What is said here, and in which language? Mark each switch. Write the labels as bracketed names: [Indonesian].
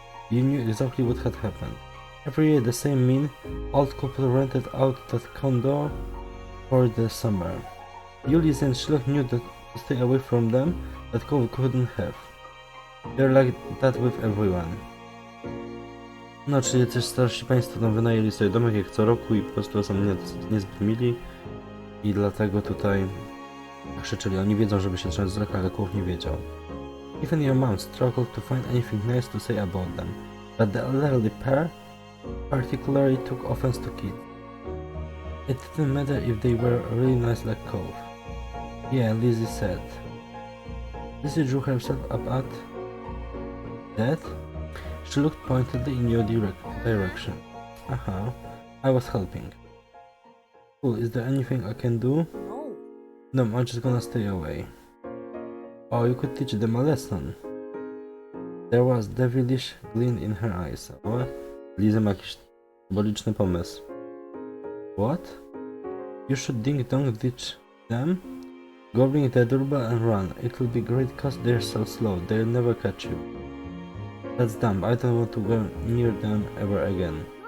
[English] You knew exactly what had happened. Every year the same mean, old couple rented out that condo for the summer. You, Lizzie and Sherlock knew that to stay away from them, that Cove couldn't have. They're like that with everyone. [Polish] No, czyli też starsi państwo tam wynajęli sobie domek jak co roku i po prostu są niezbyt mili. I dlatego tutaj krzyczeli. Oni wiedzą, żeby się trzymać z daleka, ale Cove nie wiedział. [English] Even your mom struggled to find anything nice to say about them, but the elderly pair particularly took offense to kids. It didn't matter if they were really nice like Cove. Yeah, Lizzie said. Lizzie drew herself up at that. She looked pointedly in your direction. I was helping. Cool, is there anything I can do? No, I'm just gonna stay away. Oh, you could teach them a lesson. There was devilish glint in her eyes. [Polish] O, Lizzie ma jakiś symboliczny pomysł. [English] What? You should ding-dong ditch them, go ring the doorbell and run. It will be great cause they're so slow, they'll never catch you. That's dumb, I don't want to go near them ever again.